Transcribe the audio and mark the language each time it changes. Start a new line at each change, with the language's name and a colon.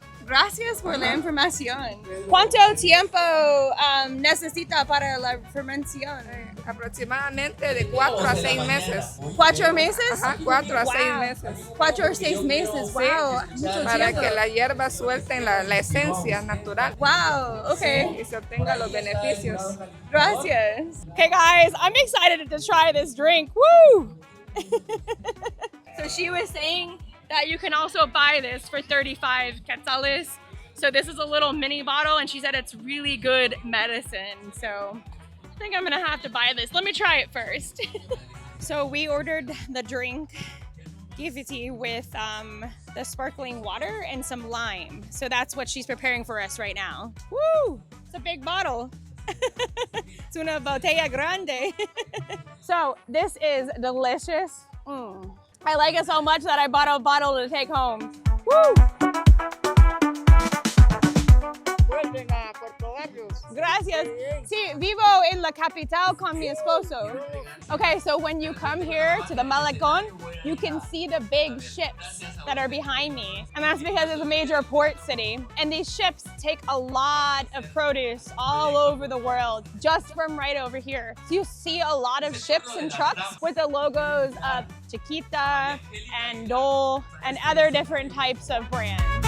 Spanish: Gracias por la información. ¿Cuánto tiempo necesita para la fermentación? Aproximadamente de 4 a 6 meses. 4 meses? Ajá, 4 a 6 meses. 4 o 6 meses, wow. Sí, para que las hierbas suelten la esencia natural. Wow, okay. Y se obtengan los beneficios. Gracias.
English: Okay guys, I'm excited to try this drink. Woo! So she was saying that you can also buy this for 35 quetzales. So this is a little mini bottle, and she said it's really good medicine. So I think I'm gonna have to buy this. Let me try it first. So we ordered the drink, Gifiti, with the sparkling water and some lime. So that's what she's preparing for us right now. Woo! It's a big bottle. It's
Spanish: una botella grande.
English: So this is delicious. I like it so much that I bought a bottle to take home. Woo!
Spanish: Vuelven a Puerto Barrios. Gracias. Sí, vivo en la capital con mi esposo.
English: Okay, so when you come here to the Malecón, you can see the big ships that are behind me. And that's because it's a major port city. And these ships take a lot of produce all over the world, just from right over here. So you see a lot of ships and trucks with the logos of Chiquita and Dole and other different types of brands.